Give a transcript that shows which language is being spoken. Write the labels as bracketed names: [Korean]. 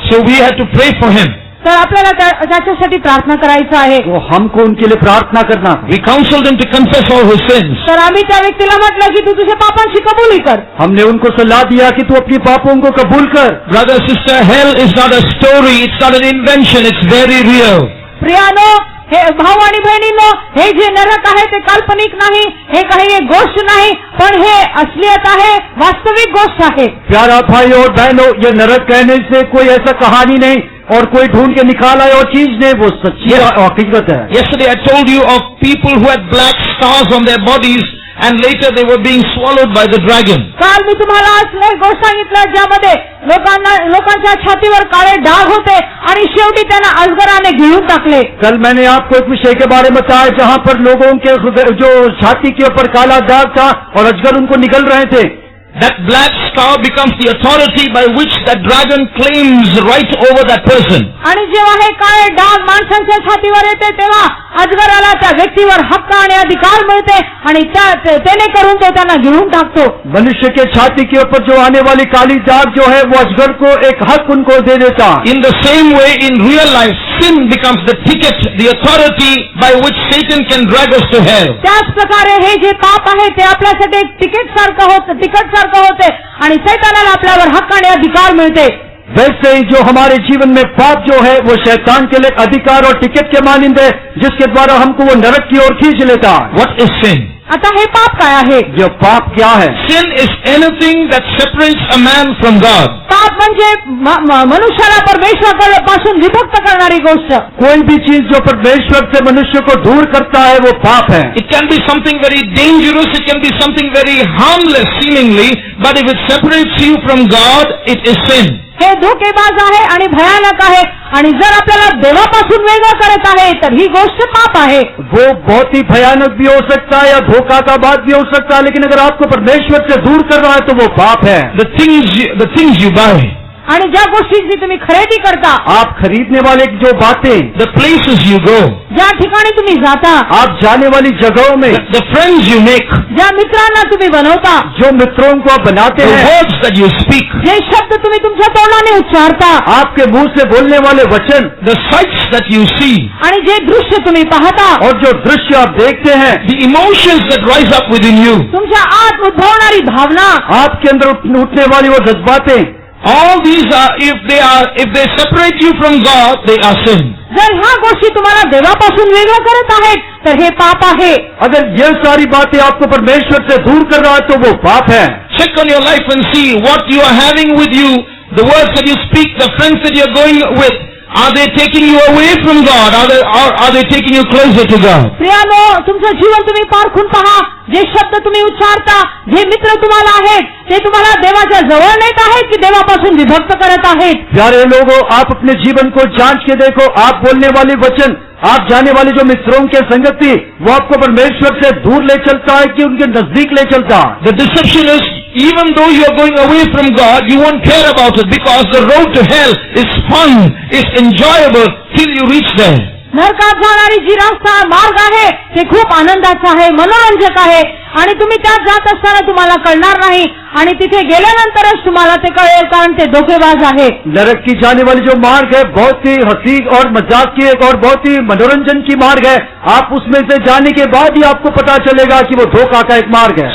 [English] So we had to pray for him. [Marathi] तर आपल्याला त्याच्यासाठी प्रार्थना करायचं आहे. [Hindi] वो हमको उनके लिए प्रार्थना करना. [English] We counseled him to confess all his sins. [Marathi] तर आम्ही त्या व्यक्तीला म्हटलं की तू तुझ्या पापांची कबुली कर. [Hindi] हमने उनको सलाह दिया कि तू अपनी पापों को कबूल कर. [English] Brother, sister, hell is not a story, it's not an invention, it's very real. [Marathi] प्रियानो, हे भाऊ आणि बहिणींनो, हे जे नरक आहे ते काल्पनिक नाही, हे काही एक गोष्ट नाही, पण हे असलियत आहे, वास्तविक गोष्ट आहे. [Hindi] प्यारा भाई और बहनों, ये नरक कहने से कोई ऐसा कहानी नहीं और कोई ढूंढ के निकाला है और चीज नहीं, वो सच्ची हकीकत है. [English] Yesterday I told you of people who had black stars on their bodies and later they were being swallowed by the dragon. [Marathi] काल मी तुम्हाला असं एक गोष्ट सांगितलं ज्यामध्ये लोकांच्या छातीवर काळे डाग होते आणि शेवटी त्यांना अजगराने गिळून टाकले. [Hindi] कल मैंने आपको एक विषय के बारे में बताया जहाँ पर लोगों के जो छाती के ऊपर काला दाग था और अजगर उनको निगल रहे थे. [English] That black star becomes the authority by which that dragon claims right over that person. [Marathi] आणि जेव्हा हे काळे डाग माणसांच्या छातीवर येते तेव्हा अजगराला त्या व्यक्तीवर हक्क आणि अधिकार मिळते आणि त्याने करून तो त्यांना गिळून टाकतो. [Hindi] मनुष्य के छाती के ऊपर जो आने वाली काली दाग जो है वो अजगर को एक हक उनको दे देता. [English] In the same way, in real life, sin becomes the ticket, the authority by which Satan can drag us to hell. [Marathi] त्याच प्रकारे हे जे पाप आहे ते आपल्यासाठी एक तिकीट सारखं होते आणि सैतानाला आपल्यावर हक्क आणि अधिकार मिळते. [Hindi] वैसे ही जो हमारे जीवन में पाप जो है वो शैतान के लिए अधिकार और टिकट के मानिंद है जिसके द्वारा हमको वो नरक की ओर खींच लेता है. [English] What is sin? [Marathi] आता हे पाप काय आहे? [Hindi] ये पाप क्या है? [English] Sin is anything that separates a man from God. [Marathi] पाप म्हणजे मनुष्याला परमेश्वरापासून विभक्त करणारी गोष्ट. [Hindi] कोई भी चीज जो परमेश्वर से मनुष्य को दूर करता है वो पाप है. [English] It can be something very dangerous, it can be something very harmless seemingly, but if it separates you from God, it is sin. [Marathi] हे धोकेबाज आहे आणि भयानक आहे आणि जर आपल्याला देवापासून वेगळं करत आहे तर ही गोष्ट पाप आहे. [Hindi] वो बहुत ही भयानक भी हो सकता है या धोखा का बात भी हो सकता है, लेकिन अगर आपको परमेश्वर से दूर कर रहा है तो वो पाप है. [English] The things you buy, [Marathi] आणि ज्या गोष्टींची तुम्ही खरेदी करता, [Hindi] आप खरीदने वाले जो बातें, [English] the places you go, [Marathi] ज्या ठिकाणी तुम्ही जाता, [Hindi] आप जाने वाली जगहों में, [English] the friends you make, [Marathi] ज्या मित्रांना तुम्ही बनवता, [Hindi] जो मित्रों को आप बनाते [English] the [Hindi] हैं, [English] words that you speak, [Marathi] जे शब्द तुम्ही तुमच्या तोंडाने उच्चारता, [Hindi] आपके मुंह से बोलने वाले वचन, [English] the sights that you see, [Marathi] आणि जे दृश्य तुम्ही पाहता, [Hindi] और जो दृश्य आप देखते हैं, [English] the emotions that rise up within you, [Marathi] तुमच्या आत उद्भवणारी भावना, [Hindi] आपके अंदर उठने वाली वो जज्बातें, [English] all these are, if they separate you from God, they are sin. [Marathi] जर ह्या गोष्टी तुम्हाला देवापासून वेगळं करत आहेत तर हे पाप आहे. [Hindi] अगर ये सारी बातें आपको परमेश्वर से दूर कर रहा है तो वो पाप है. [English] Check on your life and see what you are having with you, the words that you speak, the friends that you are going with. Are they taking you away from God? Are they taking you closer to God? [Marathi] प्रियानो, तुमचं जीवन तुम्ही पारखून पहा. जे शब्द तुम्ही उच्चारता, जे मित्र तुम्हाला आहेत, ते तुम्हाला देवाच्या जवळ नेत आहेत की देवापासून विभक्त करत आहेत? [Hindi] प्यारे लोगों, आप अपने जीवन को जांच के देखो. आप बोलने वाली वचन, आप जाने वाली जो मित्रों के संगति, वो आपको परमेश्वर से दूर ले चलता है कि उनके नजदीक ले चलता है? [English] The deception is, even though you are going away from God, you won't care about it because the road to hell is fun, is enjoyable till you reach there. [Marathi] नरकात जाणारी जी रस्ता मार्ग आहे ते खूप आनंदाचा आहे, मनोरंजक आहे आणि तुम्ही त्यात जात असताना तुम्हाला कळणार नाही आणि तिथे गेल्यानंतरच तुम्हाला ते कळेल, कारण ते धोकेबाज आहे. [Hindi] नरक की जाने वाली जो मार्ग है बहुत ही हंसी और मजाक की एक और बहुत ही मनोरंजन की मार्ग है. आप उसमें से जाने के बाद ही आपको पता चलेगा कि वो धोखा का एक मार्ग है.